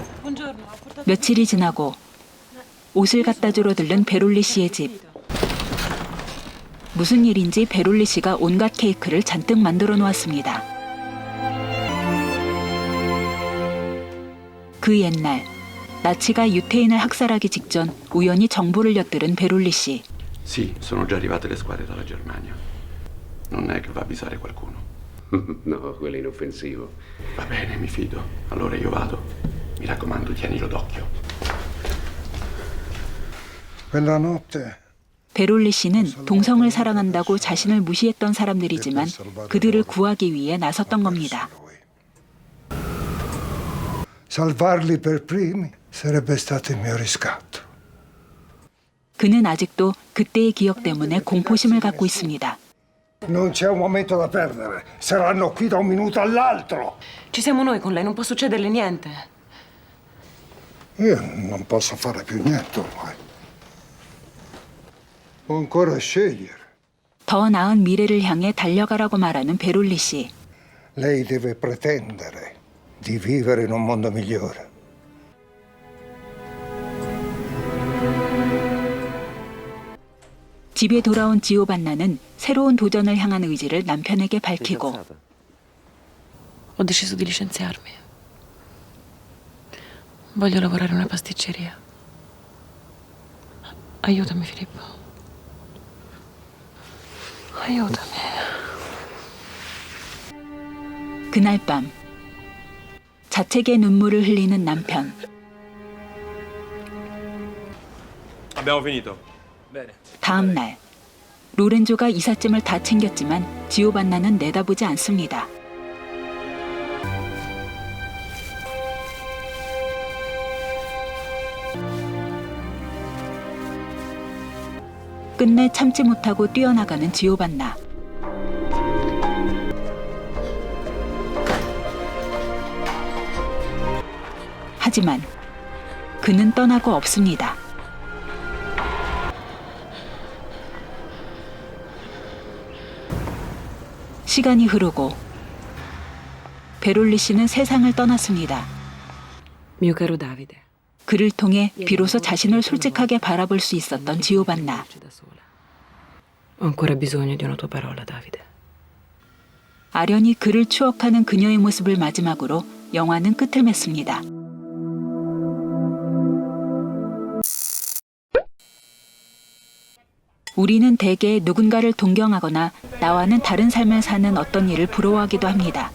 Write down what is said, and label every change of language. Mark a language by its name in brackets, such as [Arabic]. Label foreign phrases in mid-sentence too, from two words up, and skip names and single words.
[Korean] 며칠이 지나고 옷을 갖다 주러 들른 베롤리 씨의 집. 무슨 일인지 베롤리 씨가 온갖 케이크를 잔뜩 만들어 놓았습니다. 그 옛날 나치가 유태인을 학살하기 직전 우연히 정보를 엿들은 베롤리 씨. [Italian] Sì, sono già arrivate le squadre dalla Germania. Non è che va a avvisare qualcuno. No, quello è inoffensivo. Va bene, mi fido. Allora io vado. Mi raccomando, tienilo d'occhio. Quella notte [Korean] 베롤리 씨는 동성을 사랑한다고 자신을 무시했던 사람들이지만 그들을 구하기 위해 나섰던 겁니다. [Italian] salvarli per primi sarebbe stato il mio riscatto. [Korean] 그는 아직도 그때의 기억 때문에 공포심을 갖고 있습니다. [Italian] Non c'è un momento da perdere. Saranno qui da un minuto all'altro. Ci siamo noi con lei, non può succederle niente. Io non posso fare più niente ormai. Può ancora scegliere. [Korean] 더 나은 미래를 향해 달려가라고 말하는 베롤리 씨. [Italian] Lei deve pretendere di vivere in un mondo migliore. [Korean] 집에 돌아온 지오반나는 새로운 도전을 향한 의지를 남편에게 밝히고 [Italian] Ho deciso di licenziarmi. Voglio lavorare in una pasticceria. Aiutami, Filippo. Aiutami. [Korean] 그날 밤 자책의 눈물을 흘리는 남편. [Italian] Abbiamo finito. Bene. [Korean] 다음 날 로렌조가 이삿짐을 다 챙겼지만 지오반나는 내다보지 않습니다. 끝내 참지 못하고 뛰어나가는 지오반나. 하지만 그는 떠나고 없습니다. 시간이 흐르고 베롤리 씨는 세상을 떠났습니다. [Italian] Mio caro Davide. [Korean] 그를 통해 비로소 자신을 솔직하게 바라볼 수 있었던 지오반나. [Italian] Ho ancora bisogno di una tua parola, Davide. [Korean] 아련히 그를 추억하는 그녀의 모습을 마지막으로 영화는 끝을 맺습니다. 우리는 대개 누군가를 동경하거나 나와는 다른 삶을 사는 어떤 이를 부러워하기도 합니다.